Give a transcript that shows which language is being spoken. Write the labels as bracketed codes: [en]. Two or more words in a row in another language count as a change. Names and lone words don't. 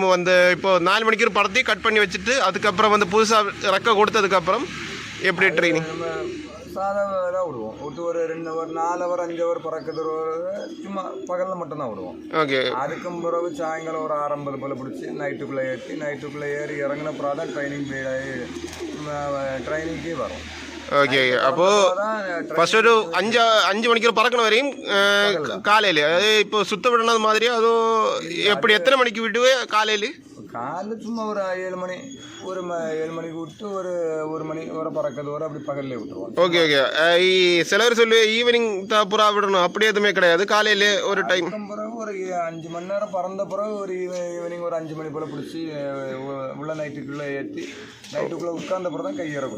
[ta] வந்து இப்போது 4 மணிக்கூர் படத்தி கட் பண்ணி வச்சுட்டு அதுக்கப்புறம் வந்து புதுசாக ரெக்க கொடுத்ததுக்கப்புறம் எப்படி ட்ரைனிங்? சாதாரண விடுவோம். ஒரு 2 ஹவர் 4 ஹவர் 5 ஹவர் பறக்கிறது சும்மா பகலில் மட்டும்தான் விடுவோம். ஓகே. அதுக்கும் பிறகு சாயங்காலம் ஒரு 6:50 போல் பிடிச்சி நைட்டுக்குள்ளே ஏறி இறங்கின பிறகு தான் ட்ரைனிங்கே வரும். [ml] ഓക്കെ അപ്പോൾ ഫസ്റ്റ് ഒരു 5 മണിക്കൂർ പറക്കണ വരെയും കാലയിൽ അതായത് ഇപ്പോൾ സുത്തവിടണത് മാതിരി അതോ എപ്പടി എത്ര മണിക്ക് വിടുവേ കാലയിൽ [ta] காலைல சும்மா ஒரு 7 மணி 7 மணிக்கு விட்டு ஒரு மணி வரை பறக்கிறது வரை அப்படி பகல்ல விட்டுருவோம். ஓகே ஓகே சிலர் சொல்லு ஈவினிங் தான் புறா விடணும் அப்படி எதுவுமே கிடையாது காலையில ஒரு டைம் பிறகு ஒரு 5 மணி நேரம் பறந்த பிறகு ஒரு ஈவினிங் ஒரு 5 மணி போல பிடிச்சி உள்ள நைட்டுக்குள்ளே ஏற்றி நைட்டுக்குள்ளே உட்கார்ந்த பிறகு தான் கையறக்கும்.